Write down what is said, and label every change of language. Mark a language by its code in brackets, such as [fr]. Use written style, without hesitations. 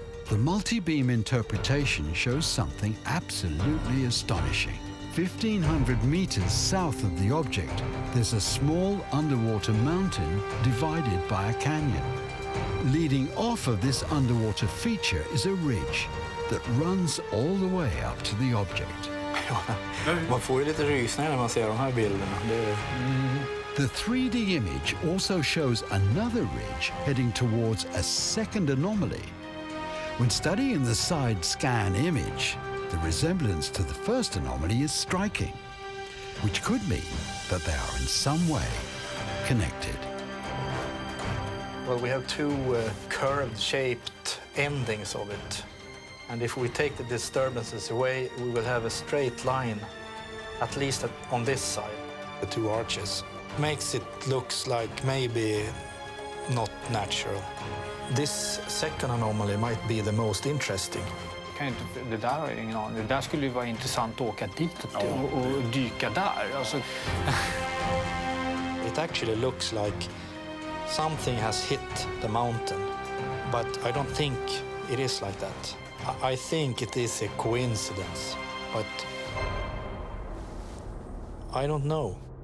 [en] The multi-beam interpretation shows something absolutely astonishing. 1,500 meters south of the object, there's a small underwater mountain divided by a canyon. Leading off of this underwater feature is a ridge that runs all the way up to the object. [sv] Man får ju lite rysningar när man ser de här bilderna. [en] The 3D image also shows another ridge heading towards a second anomaly. When studying the side scan image, the resemblance to the first anomaly is striking, which could mean that they are in some way connected. Well, we have 2 curved-shaped endings of it. And if we take the disturbances away, we will have a straight line, at least on this side. The two arches makes it looks like maybe not natural. This second anomaly might be the most interesting. [sv] Det där har jag ingen aning. Det där skulle ju vara intressant att åka dit och dyka där. Alltså. [en] It actually looks like something has hit the mountain, but I don't think it is like that. I think it is a coincidence, but I don't know.